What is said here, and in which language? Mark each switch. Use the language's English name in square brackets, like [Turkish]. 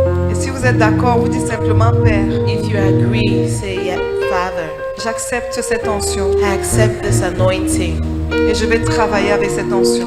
[French] Et si vous êtes d'accord, vous dites simplement Père, [English] If you agree, say, yeah, Father, [French] j'accepte cette onction [English] I accept this anointing [French] et je vais travailler avec cette onction